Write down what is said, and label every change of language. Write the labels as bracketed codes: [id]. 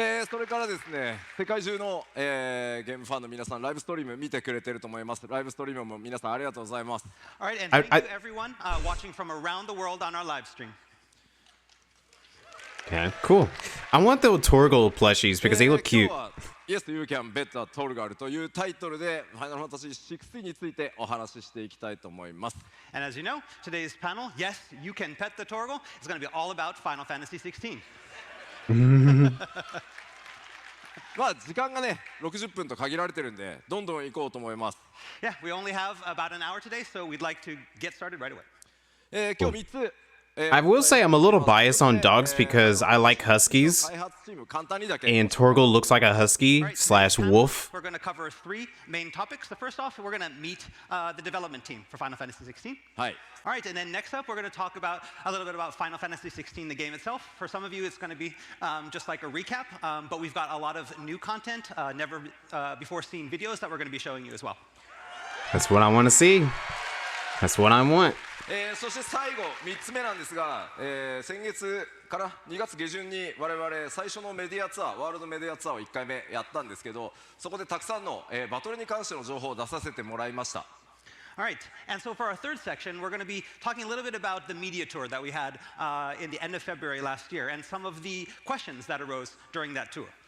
[ja] それからですね、世界中の、ゲームファンの皆さん、ライブストリーム見てくれてると思います。ライブストリームも皆さんありがとうございます。 [en] All right, and thank you everyone watching from around the world on our live stream. Okay, cool. I want the Torgal plushies because they look cute. Yes, you can bet a Torgal [ja] というタイトルで Final Fantasy XVI についてお話ししていきたいと思います。 [en] And as you know, today's panel, yes, you can pet the Torgal, is going to be all about Final Fantasy XVI. [ja] まあ時間がね60分と限られてるんでどんどん行こうと思います。 [en] Yeah, we only have about an hour today, so we'd like to get started right away. [ja] 今日3つ。 [en] I will say I'm a little biased on dogs because I like huskies, and Torgal looks like a husky / wolf. We're going to cover 3 main topics. The first off, we're going to meet the development team for Final Fantasy XVI. All right, and then next up, we're going to talk about a little bit about Final Fantasy XVI, the game itself. For some of you, it's going to be just like a recap, but we've got a lot of new content, never before seen videos that we're going to be showing you as well. That's what I want to see. That's what I want. [ja] そして最後3つ目なんですが、先月から2月下旬に我々最初のメディアツアーワールドメディアツアーを1回目やったんですけどそこでたくさんの、バトルに関しての情報を出させてもらいました。 [en] All right, and so for our third section, we're going to be talking a little bit about the media tour that we had in the end of February last year and some of the questions that arose during that tour.